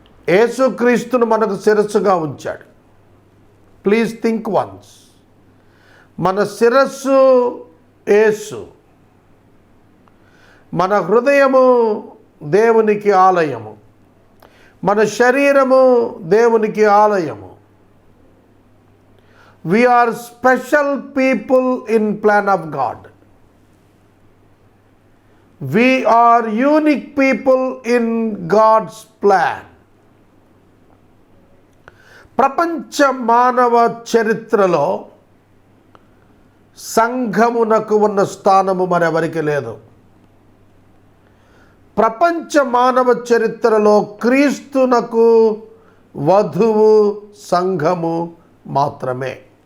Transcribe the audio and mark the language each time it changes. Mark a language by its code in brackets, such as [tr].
[te] యేసుక్రీస్తును మనకు శిరస్సుగా ఉంచాడు. [en] Please think once. [te] మన శిరస్సు యేసు, మన హృదయము దేవునికి ఆలయము, మన శరీరము దేవునికి ఆలయము. [en] We are special people in plan of God. We are unique people in God's plan. [te] ప్రపంచ మానవ చరిత్రలో సంఘమునకు ఉన్న స్థానము మరెవరికి లేదు. ప్రపంచ మానవ చరిత్రలో క్రీస్తునకు వధువు సంఘము మాత్రమే.